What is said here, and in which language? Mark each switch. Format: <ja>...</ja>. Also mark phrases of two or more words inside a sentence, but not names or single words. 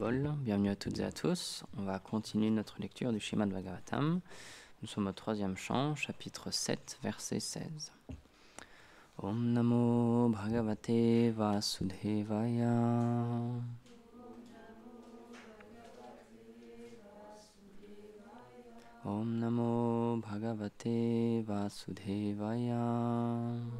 <fr>Bol, bienvenue à toutes et à tous. On va continuer notre lecture du Srimad Bhagavatam. Nous sommes au 3e chant, chapitre 7, verset 16.</fr> <sa>Om Namo Bhagavate Vasudevaya. Om Namo Bhagavate Vasudevaya.</sa>